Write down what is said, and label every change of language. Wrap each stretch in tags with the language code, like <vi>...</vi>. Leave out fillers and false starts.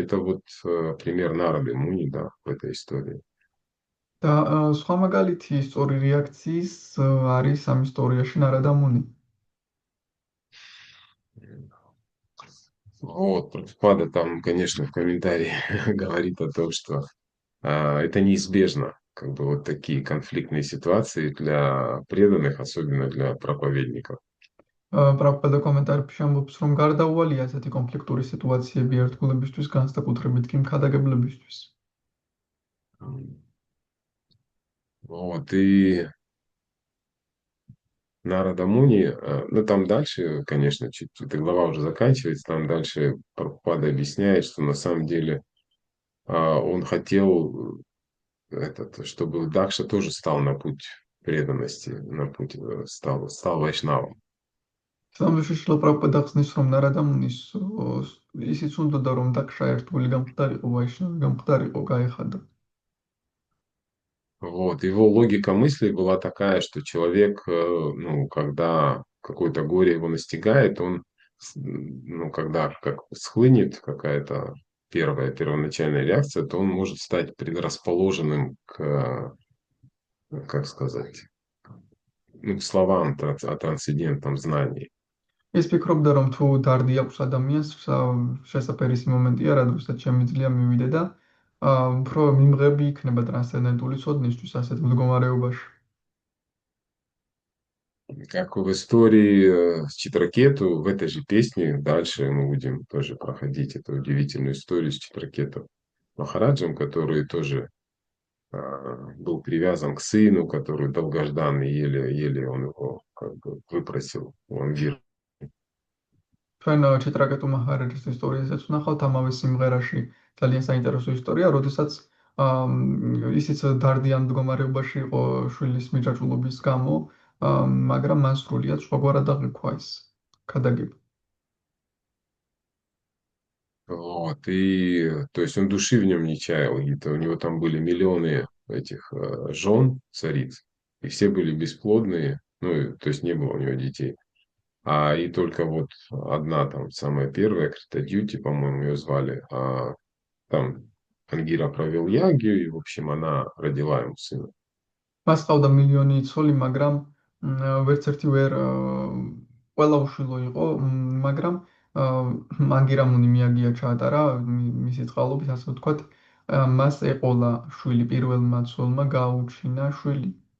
<ru>Это вот пример Нарады Муни, да, в этой истории.</ru> <ka>და სხვა მაგალითი სწორი რეაქციის არის ამ ისტორიაში ნარადა მუნი.</ka> <ru>Вот, Прабхупада там, конечно, в комментарии говорит о том, что это неизбежно, как бы вот такие конфликтные ситуации для преданных, особенно для проповедников.</ru> <ka>პრაბჰუპადა კომენტარებში ამბობს, რომ გარდაუვალია ასეთი კონფლიქტური სიტუაციები ერთგულებისთვის, განსაკუთრებით კი მქადაგებლებისთვის.</ka> <ru>Вот, и Нарада Муни, ну там дальше, конечно, чуть эта глава уже заканчивается, там дальше Прабхупада объясняет, что на самом деле он хотел, чтобы Дакша тоже стал на путь преданности, на путь стал вайшнавом.</ru> <ka>სამში შილა პრაბჰუპადა ხსნის, რომ ნარადა მუნის ისიც უნდოდა, რომ დაქშა ერთგული გამხდარიყო, ვაიშნავი გამხდარიყო, გაეხადა.</ka> <ru>Вот, его логика мысли была такая, что человек, ну, когда какое-то горе его настигает, он, ну, когда как схлынет какая-то первоначальная реакция, то он может стать предрасположенным к, как сказать, ну, к словам о трансцендентном знании.</ru> <ka>ის ფიქრობდა, რომ თუ დარდი აქვს ადამიანს, შესაძფერისი მომენტია, რადგანაც შემიძლია მივიდე და უფრო მიმღები იქნება ტრანსცენდენტული ცოდნისთვის ასეთ მდგომარეობაში.</ka> <ru>Как в истории с Читракету, в этой же песне дальше мы будем тоже проходить эту удивительную историю с Читракету Махараджем, который тоже был привязан к сыну, который долгожданный, еле он его как бы выпросил у Ангира.</ru> <ka>ჩვენ ჩიტრაკეტუ მაჰარაჯის ისტორიასაც ვნახავთ ამავე სიმღერაში. ძალიან საინტერესო ისტორია, როდესაც ისიც დარდიან მდგომარეობაში იყო შვილის მიჯაჭვულობის გამო, მაგრამ მან სრულიად სხვაგვარად აღიქვა ეს ქადაგება.</ka> <ru>Вот, и то есть он души в нем не чаял, у него там были миллионы этих жен, цариц, и все были бесплодные, ну, то есть не было у него детей. И только вот одна там, самая первая, Критадьюти, по-моему, ее звали, там Ангира провел ягью, и, в общем, она родила ему сына.</ru> <ka>მას ყავდა მილიონი ცოლი, მაგრამ ვერც ერთი ვერ ყველა უშვილო იყო, მაგრამ ანგირამუნი მიაგია ჩაატარა მისი წყალობით, ასე ვთქვათ, მას ეყოლა შვილი, პირველმა ცოლმა გააუჩინა შვილი.</ka>